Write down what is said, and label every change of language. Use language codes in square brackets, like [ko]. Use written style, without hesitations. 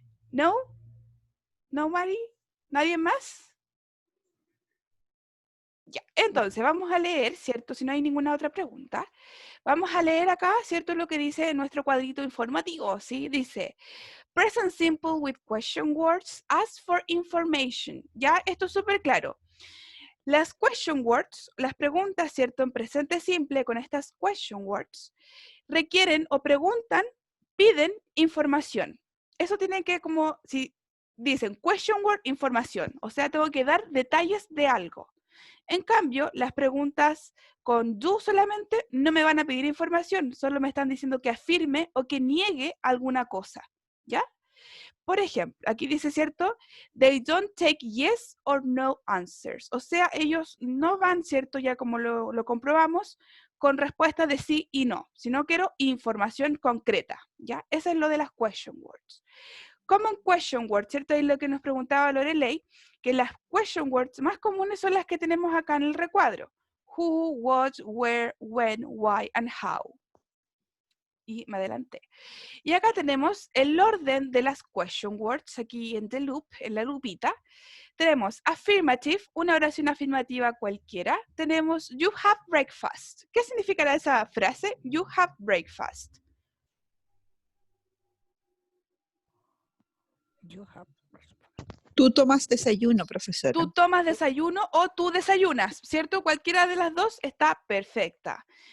[es] ¿No? [en] ¿Nobody? [es] ¿Nadie más? Ya, entonces vamos a leer, ¿cierto? Si no hay ninguna otra pregunta, vamos a leer acá, ¿cierto? Lo que dice nuestro cuadrito informativo, ¿sí? Dice, [en] present simple with question words, ask for information. [es] Ya, esto es súper claro. Las question words, las preguntas, ¿cierto? En presente simple con estas question words, requieren o preguntan, piden información. Eso tiene que como, si dicen question word, información. O sea, tengo que dar detalles de algo. En cambio, las preguntas con do solamente no me van a pedir información, solo me están diciendo que afirme o que niegue alguna cosa, ¿ya? Por ejemplo, aquí dice, ¿cierto? [en] They don't take yes or no answers. [es] O sea, ellos no van, ¿cierto? Ya como lo comprobamos, con respuestas de sí y no, sino quiero información concreta, ¿ya? Eso es lo de las question words. Common question words, ¿cierto? Es lo que nos preguntaba Lorelei, que las question words más comunes son las que tenemos acá en el recuadro. [en] Who, what, where, when, why, and how. [es] Y me adelanté. Y acá tenemos el orden de las question words, aquí en [en] the loop, [es] en la lupita. Tenemos affirmative, una oración afirmativa cualquiera. Tenemos [en] you have breakfast. [es] ¿Qué significará esa frase? [en] You have breakfast. You have... [es] Tú tomas desayuno, profesora. Tú tomas desayuno o tú desayunas, ¿cierto? Cualquiera de las dos está perfecta.